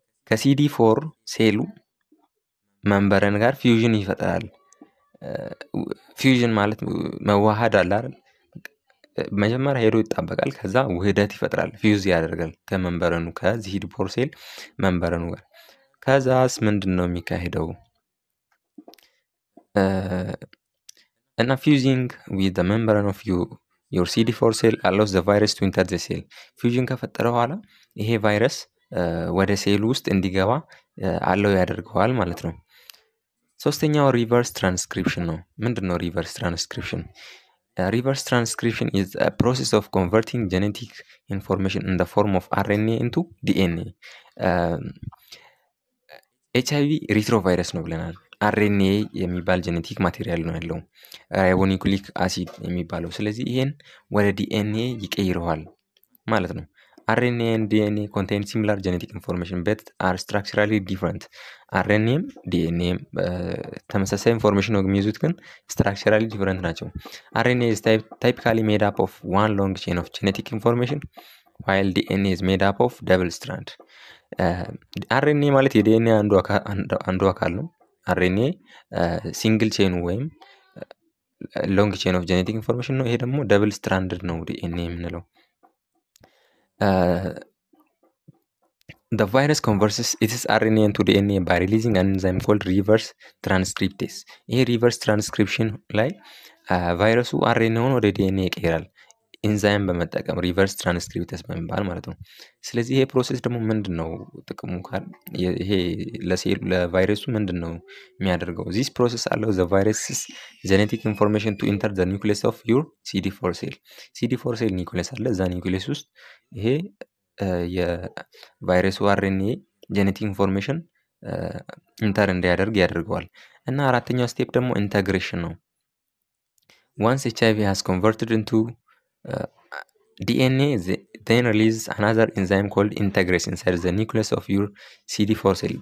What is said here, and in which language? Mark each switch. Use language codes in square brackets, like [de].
[am] ከCD4 ሴሉ መንበረን ጋር ፊውዥን ይፈጥራል። ፊውዥን ማለት መዋሃድ አለ አይደል? መጀመሪያ ሄዶ ይጣበቃል ከዛ ውህደት ይፈጥራል ፊውዝ ያደርጋል ከመንበረኑ ከCD4 ሴል መንበረኑ ጋር። ከዛስ ምንድነው የሚካሄደው? እና [en] fusing with the membrane of your CD4 cell allows the virus to enter the cell. [am] ፊውዥን ከፈጠረ በኋላ ይሄ ቫይረስ ወደ ሴሉ ውስጥ እንዲገባ አለው ያደርገዋል ማለት ነው። ሶስተኛው ሪቨርስ ትራንስክሪፕሽን ነው። ምንድነው ሪቨርስ ትራንስክሪፕሽን? [en] Reverse transcription is a process of converting genetic information in the form of RNA into DNA. [am] HIV ሪትሮቫይረስ ነው ብለናል። RNA የሚባል ጄኔቲክ ማቴሪያል ነው ያለው ራይቦኒኩሊክ አሲድ የሚባለው። ስለዚህ ይሄን ወደ DNA ይቀይረዋል ማለት ነው። [en] RNA and DNA contain similar genetic information but are structurally different. [am] RNAም DNAም ተመሳሳይ ኢንፎርሜሽን ነው የሚይዙት ግን structurally different ናቸው። [en] RNA is typically made up of one long chain of genetic information while DNA is made up of double strand. [am] RNA ማለት የዲኤንኤ አንዱ አካል ነው። RNA ሲንግል ቼን ወይም ሎንግ ቼን ኦፍ ጄኔቲክ ኢንፎርሜሽን ነው። ይሄ ደግሞ ደብል ስትራንድድ ነው ዲኤንኤ የምንለው። [en] The virus converts its RNA into DNA by releasing an enzyme called reverse transcriptase. [am] ይሄ reverse transcription ላይ ቫይረሱ አርኤንኤውን ወደ ዲኤንኤ ይቀይራል ኢንዛይም በመጠቀም ሪቨርስ ትራንስክሪፕተስ በመባል ማለት ነው። ስለዚህ ይሄ ፕሮሰስ ደግሞ ምንድነው ጥቅሙ ካል ይሄ ለቫይረሱ ምንድነው የሚያደርገው? [en] this process allows the virus's genetic information to enter the nucleus of your CD4 cell. [am] CD4 cell ኒውክሊየስ አለ። እዛ ኒውክሊየስ ውስጥ ይሄ የቫይረሱ አርኤንኤ ጄኔቲክ ኢንፎርሜሽን ኢንተር እንዲያደርግ ያደርገዋል። እና አራተኛው ስቴፕ ደግሞ ኢንተግሬሽን ነው። [en] once HIV has converted into DNA, then release another enzyme called integrase inside the nucleus of your CD4 cell.